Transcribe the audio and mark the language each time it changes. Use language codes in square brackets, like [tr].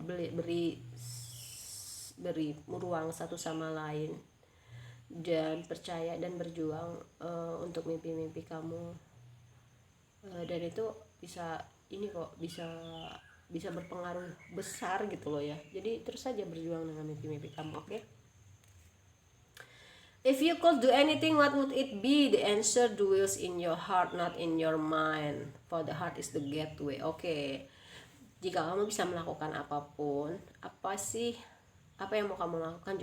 [id] Beri ruang satu sama lain dan percaya dan berjuang untuk mimpi-mimpi kamu. Dan itu bisa, ini kok bisa bisa berpengaruh besar gitu loh ya. Jadi terus saja berjuang dengan mimpi-mimpi kamu, oke? [en] If you could do anything, what would it be? The answer dwells in your heart, not in your mind. For the heart is the gateway. [id] Oke. Jika kamu bisa melakukan apapun, apa sih, apa yang mau kamu lakukan?